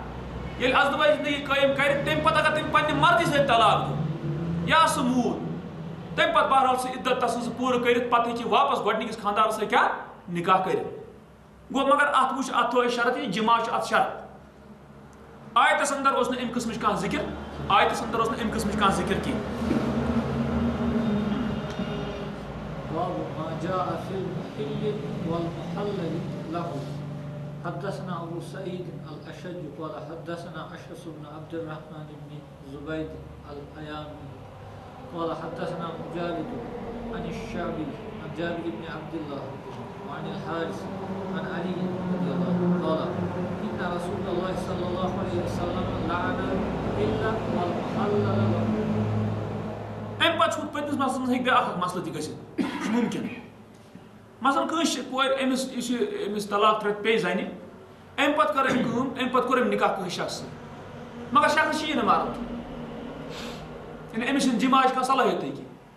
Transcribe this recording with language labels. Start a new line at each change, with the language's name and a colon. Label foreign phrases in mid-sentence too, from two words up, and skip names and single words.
Kashmiri: ییٚلہِ ازدوٲجی زندگی قٲیِم کرِ تمہِ پتہٕ اگر تٔمۍ پننہِ مرضی سۭتۍ طلاق دیُت یا سُہ موٗد تمہِ پتہٕ بہرحال سُہ عدت تسٕنٛز پوٗرٕ کٔرِتھ پتہٕ ہیٚکہِ واپس گۄڈنِکِس خاندارس سۭتۍ کیٛاہ نکاح کٔرِتھ. گوٚو مگر اتھ وٕچھ اتھ تھٲو شرط یہِ جمع چھُ اتھ شرط. آیتس اندر اوس نہٕ امہِ قٕسمٕچ کانٛہہ ذِکر آیتس اندر اوس نہٕ امہِ قٕسمٕچ کانٛہہ ذِکر کینٛہہ.
Arabic: حدثنا ابو سعيد الاشج قال حدثنا اشعث بن عبد الرحمن بن زبيد الايامي قال حدثنا مجالد عن الشعبي عن جابر بن عبد الله وعن الحارث عن علي رضي الله عنه قال ان رسول الله صلى الله عليه وسلم لعن الا والمحلل له.
Kashmiri: امہِ پتہٕ چھُ پٔتمِس مسلس منٛز ہیٚکہِ بیٛاکھ اکھ مسلہٕ تہِ گٔژھِتھ یہِ چھُ مُمکِن. مثلاً کٲنٛسہِ کورِ أمِس طلاق 3 پیٚیہِ زنہِ امہِ پتہٕ کٔر أمۍ کٲم امہِ پتہٕ کوٚر أمۍ نکاح کٲنٛسہِ شخص سۭتۍ مگر شخص چھُیی نہٕ مرد یعنی أمِس چھنہٕ جماعٕچ کانٛہہ صلٲحیتٕے کینٛہہ.